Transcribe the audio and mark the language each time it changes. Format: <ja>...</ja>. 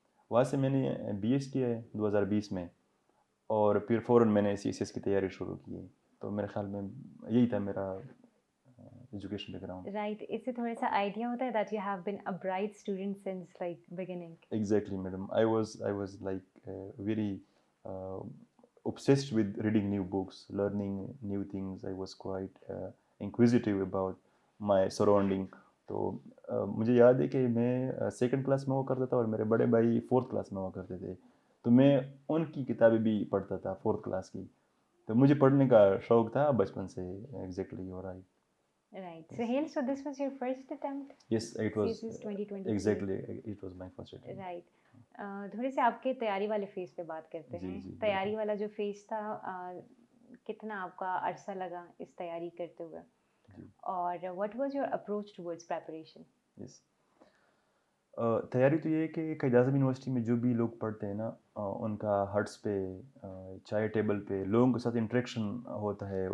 <ur>وہاں سے میں نے BS کیا ہے 2020 میں، اور پھر فوراً میں نے CSS کی تیاری شروع کی. تو میرے خیال میں یہی تھا میرا ایجوکیشن بیک گراؤنڈ.</ur> <en>right,</en> <ur>اس سے تھوڑا سا آئیڈیا ہوتا ہے</ur> <en>That you have been a bright student since like beginning. Exactly, madam. I was like very obsessed with reading new books, learning new things. I was quite inquisitive about my surrounding.</en> <ur>تو مجھے یاد ہے کہ میں second class میں ہوا کرتا تھا اور میرے بڑے بھائی 4th کلاس میں ہوا کرتے تھے. تو میں ان کی کتابیں بھی پڑھتا تھا 4th کلاس کی. تو مجھے پڑھنے کا شوق تھا بچپن سے.</ur> <en>Exactly you are right. Right. Sahil, so this was your first attempt? Yes, it was CSS 2023. exactly, it was my first attempt. Right.</en> <ur>تھوڑے سے آپ کے تیاری والے فیز پہ بات کرتے ہیں. تیاری والا جو فیز تھا، کتنا آپ کا عرصہ لگا اس تیاری کرتے ہوئے، اور</ur> <en>what was your approach towards preparation? Yes.</en> <ur>تیاری تو یہ ہے کہ قائد اعظم یونیورسٹی میں جو بھی لوگ پڑھتے ہیں نا، ان کا ہٹس پہ، چائے ٹیبل پہ لوگوں کے ساتھ انٹریکشن ہوتا ہے.</ur>